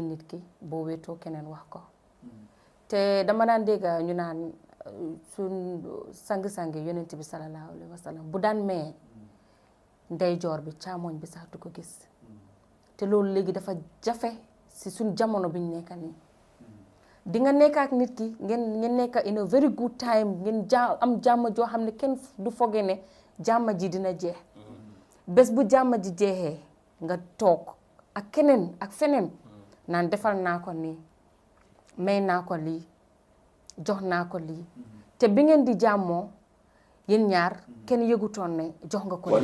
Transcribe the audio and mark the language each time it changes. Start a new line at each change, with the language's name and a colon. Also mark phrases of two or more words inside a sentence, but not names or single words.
Wolof: nit ki boo wéetoo keneen wax ko te dama daan dégg ñu naan suñ sang-sangi yonent bi
Arabic: صلى الله عليه وسلم
Wolof: bu daan mee ndeyjoor bi càmmoñ bi sax du ko gis te loolu léegi dafa jafe si suñ jamono biñ nekk nii di nga nekk ak nit ki ngeen nekk
English: in a very good time
Wolof: ngeen am jàmm joo xam ne kenn du foge ne jàmm ji dina jeex bés bu jàmm ji jeexee nga toog ak keneen ak feneen naan defal naa ko nii may naa ko lii jox naa ko lii te bi ngeen di jàmmoo yéen ñaar kenn yëgutoon ne jox nga ko.